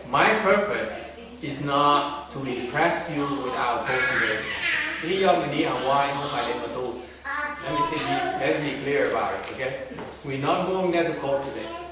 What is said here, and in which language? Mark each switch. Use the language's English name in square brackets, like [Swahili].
[English] My purpose is not to impress you with our cultivation. [Vietnamese] Lý do mình đi Hawaii không phải để mà tu. [English] Let's be clear about it, okay? We're not going there to cultivate.